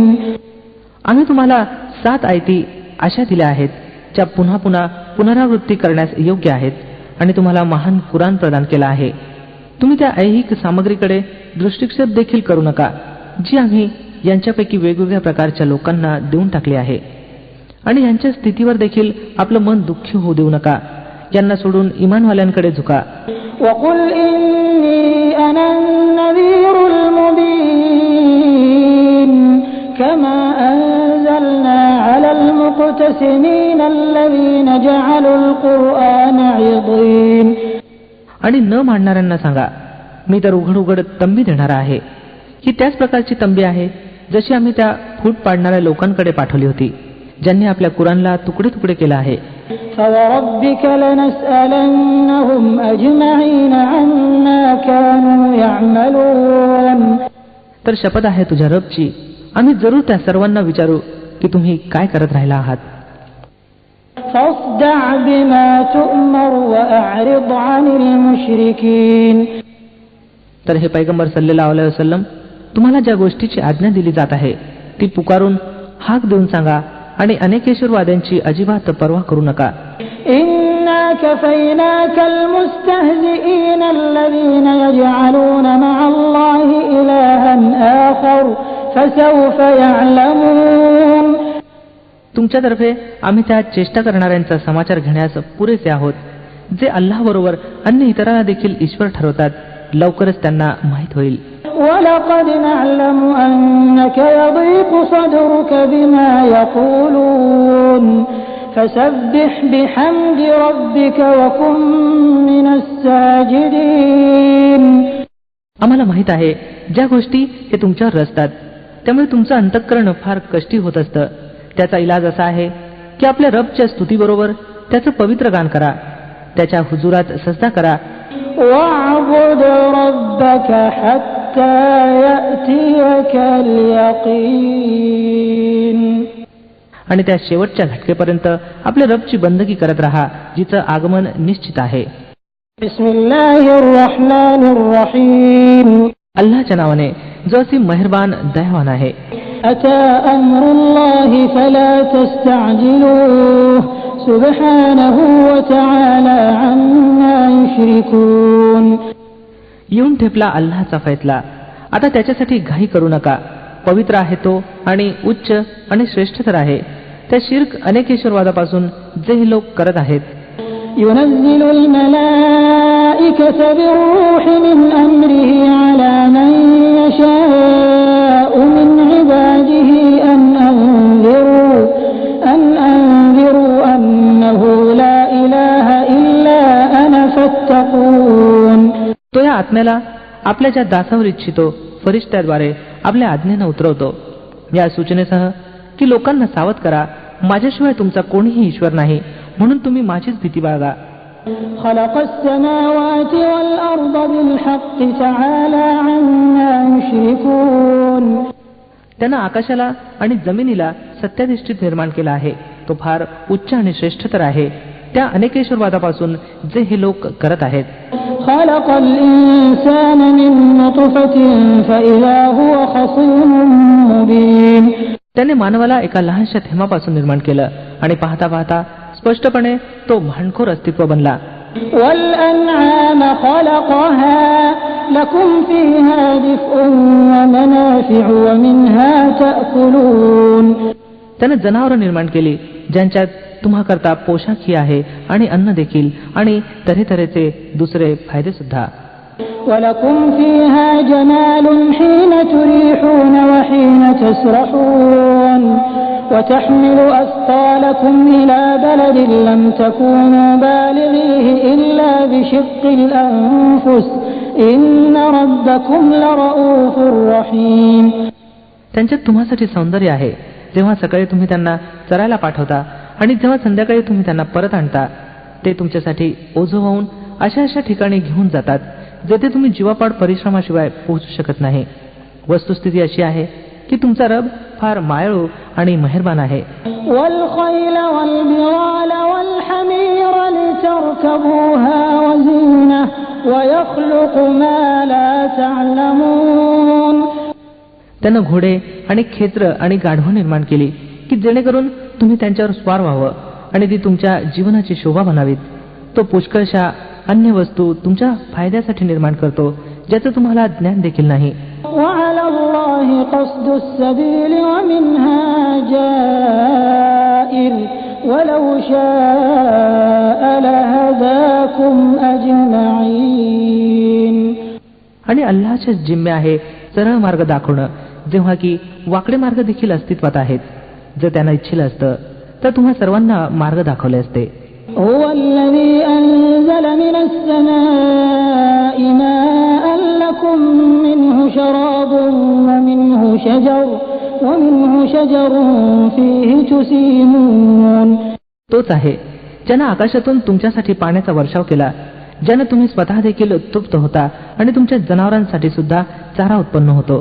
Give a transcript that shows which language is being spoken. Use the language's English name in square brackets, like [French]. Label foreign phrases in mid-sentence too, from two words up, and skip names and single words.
[Marathi] आम्ही तुम्हाला 7 आयती अशा दिल्या आहेत ज्या पुन्हा पुन्हा पुनरावृत्ती करण्यास योग्य आहेत, आणि तुम्हाला महान कुराण प्रदान केला आहे. तुम्ही त्या ऐहिक सामग्रीकडे दृष्टिक्षेप देखील करू नका जी आम्ही यांच्यापैकी वेगवेगळ्या प्रकारच्या लोकांना देऊन टाकली आहे, आणि यांच्या स्थितीवर देखील आपलं मन दुःखी होऊ देऊ नका. यांना सोडून इमानवाल्यांकडे झुका. [Arabic] وَقُلْ إِنِّي أَنَا النَّذِيرُ الْمُبِينُ كَمَا أَنزَلْنَا عَلَى الْمُقْتَسِمِينَ الَّذِينَ جَعَلُوا الْقُرْآنَ عِضِينَ. [Marathi] आणि न मानणाऱ्यांना सांगा, मी तर उघड उघड तंबी देणार आहे. ही त्याच प्रकारची तंबी आहे जशी आम्ही त्या फूट पाडणाऱ्या लोकांकडे पाठवली होती ज्यांनी आपल्या कुराणला तुकडे तुकडे केलं आहे. [Arabic] فَوَرَبِّكَ لَنَسْأَلَنَّهُمْ أَجْمَعِينَ عَمَّا كَانُوا يَعْمَلُونَ. [Marathi] तर शपथ आहे तुझ्या रबची, आम्ही जरूर त्या सर्वांना विचारू की तुम्ही काय करत राहिला आहात. [Arabic] فَاصْدَعْ بِمَا تُؤْمَرُ وَأَعْرِضْ عَنِ الْمُشْرِكِينَ. [Marathi] तर हे पैगंबर [Arabic] صلى الله عليه وسلم, [Marathi] तुम्हाला ज्या गोष्टीची आज्ञा दिली जात आहे ती पुकारून हाक देऊन सांगा, आणि अनेकेश्वरवाद्यांची अजिबात पर्वा करू नका. [Arabic] إِنَّا كَفَيْنَاكَ الْمُسْتَهْزِئِينَ الَّذِينَ يَجْعَلُونَ مَعَ اللَّهِ إِلَٰهًا آخَرَ فَسَوْفَ يَعْلَمُونَ. [Marathi] तुमच्यातर्फे आम्ही त्या चेष्टा करणाऱ्यांचा समाचार घेण्यास पुरेसे आहोत जे अल्लाहबरोबर अन्य इतरांना देखील ईश्वर ठरवतात. लवकरच त्यांना माहीत होईल. [Arabic] وَلَقَدْ نَعْلَمُ أَنَّكَ يَضِيقُ صَدْرُكَ بِمَا يَقُولُونَ فَسَبِّحْ بِحَمْدِ رَبِّكَ وَكُن مِّنَ السَّاجِدِينَ. [Marathi] आम्हाला माहीत आहे ज्या गोष्टी हे तुमच्यावर रचतात त्यामुळे तुमचं अंतःकरण फार कष्टी होत असतं. त्याचा इलाज असा आहे की आपल्या रबच्या स्तुतीबरोबर त्याचं पवित्र गान करा, त्याच्या हुजुरात सजदा करा. [Arabic] وَاعْبُدْ رَبَّكَ حَتَّى يَأْتِيَكَ الْيَقِينُ. [Marathi] आणि त्या शेवटच्या घटकेपर्यंत आपल्या रबची बंदगी करत राहा जिचं आगमन निश्चित आहे. अल्लाहच्या नावाने जो असी मेहरबान दयावान आहे. [Arabic] أتى أمر الله فلا تستعجلوه سبحانه وتعالى عما يشركون. [Marathi] येऊन ठेपला अल्लाहचा फैसला, आता त्याच्यासाठी घाई करू नका. पवित्र आहे तो आणि उच्च आणि श्रेष्ठतर आहे त्या शिर्क अनेकेश्वरवादापासून जे हे लोक करत आहेत. [Arabic] ينزل الملائكة بالروح من أمره على من يشاء من عباده أن أنذروا أنه لا إله إلا أنا فاتقون. [Marathi] तो या आत्म्याला आपल्या ज्या दासावर इच्छितो फरिश्त्याद्वारे आपल्या आज्ञेनं उतरवतो या सूचनेसह की लोकांना सावध करा, माझ्याशिवाय तुमचा कोणीही ईश्वर नाही, म्हणून तुम्ही माझीच भीती बाळगा. [Arabic] خلق السماوات والأرض بالحق تعالى عما يشركون. [Marathi] त्यानं आकाशाला आणि जमिनीला सत्याधिष्ठित निर्माण केला आहे. तो फार उच्च आणि श्रेष्ठतर आहे त्या अनेकेश्वरवादापासून जे हे लोक करत आहेत. [Arabic] خلق الإنسان من نطفة فإذا هو خصيم مبين. [Marathi] त्याने मानवाला एका लहानशा थेंबापासून निर्माण केलं आणि पाहता पाहता स्पष्टपणे तो भांडखोर अस्तित्व बनला. [Arabic] والأنعام خلقها لكم فيها دفء ومنافع ومنها تأكلون. [Marathi] त्याने जनावरं निर्माण केली ज्यांच्यात तुम्हा करता पोशाखही आहे आणि अन्न देखील आणि तऱ्हेतऱ्हेचे दुसरे फायदे सुद्धा. [Arabic] ولكم فيها جمال حين تريحون وحين تسرحون وتحمل أثقالكم إلى بلد لم تكونوا بالغيه إلا بشق الأنفس إن ربكم لرؤوف رحيم. [Marathi] त्यांच्यात तुम्हासाठी सौंदर्य आहे जेव्हा सकाळी तुम्ही त्यांना चरायला पाठवता आणि जेव्हा संध्याकाळी तुम्ही त्यांना परत आणता. ते तुमच्यासाठी ओझं होऊन अशा ठिकाणी घेऊन जातात जेथे तुम्ही जीवापाड परिश्रमाशिवाय पोहोचू शकत नाही. वस्तुस्थिती अशी आहे की तुमचा रब फार मायाळू आणि मेहरबान आहे. [Arabic] والخيل والبغال والحمير لتركبوها وزينة ويخلق ما لا تعلمون. [Marathi] त्यानं घोडे आणि खेत्र आणि गाढवं निर्माण केली की जेणेकरून तुम्ही त्यांच्यावर स्वार व्हावं आणि ती तुमच्या जीवनाची शोभा बनावीत. तो पुष्कळशा अन्य वस्तू तुमच्या फायद्यासाठी निर्माण करतो ज्याचं तुम्हाला ज्ञान देखील नाही. [Arabic] وعلى الله قصد السبيل ومنها جائر ولو شاء لهداكم أجمعين. [Marathi] आणि अल्लाहच्या जिम्मे आहे सरळ मार्ग दाखवणं जेव्हा की वाकडे मार्ग देखील अस्तित्वात आहेत. जर त्यांना इच्छिलं असतं तर तुम्हा सर्वांना मार्ग दाखवले असते. [Arabic] هو الذي أنزل من السماء ماء لكم منه شراب ومنه شجر فيه تسيمون. [Marathi] तोच आहे ज्यानं आकाशातून तुमच्यासाठी पाण्याचा वर्षाव केला, ज्यानं तुम्ही स्वतः देखील तृप्त होता आणि तुमच्या जनावरांसाठी सुद्धा चारा उत्पन्न होतो.